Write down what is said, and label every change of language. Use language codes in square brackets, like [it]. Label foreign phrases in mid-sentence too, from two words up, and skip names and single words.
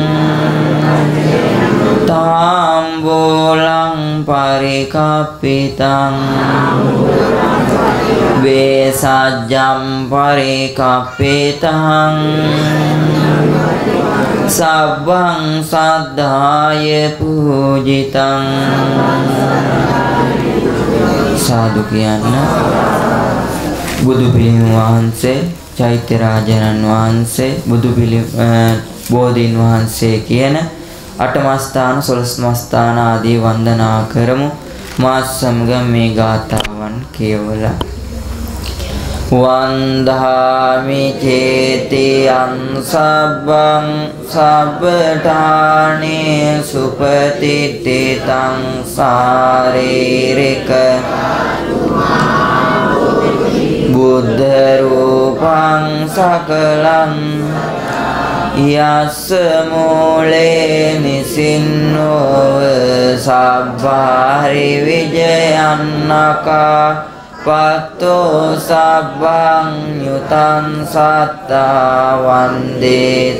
[pi] තාම්බෝලං පරිකප්පිතං වේසජ්ජම් පරිකප්පිතං සබ්බං සද්ධාය පූජිතං [si] සාදු කියන්න බුදු පිළිම වහන්සේ චෛත්‍ය රාජානන් වහන්සේ බුදු පිළිම බෝධීන් වහන්සේ කියන අටමස්ථාන 12 මස්ථාන ආදී වන්දනා කරමු මාත් සමග මේ ගාථාවන් කියවලා [pi] වන්දාමි චේතියං සබ්බං සබ්බඨානේ සුපතිට්ඨිතං සාරීරික බුද්ධ රූපං සකලං යස්ස මූලේ නිසින්නෝ සබ්බාරි විජයන්නකා පත්තෝ සබ්බං යුතං සත්තා වන්දේ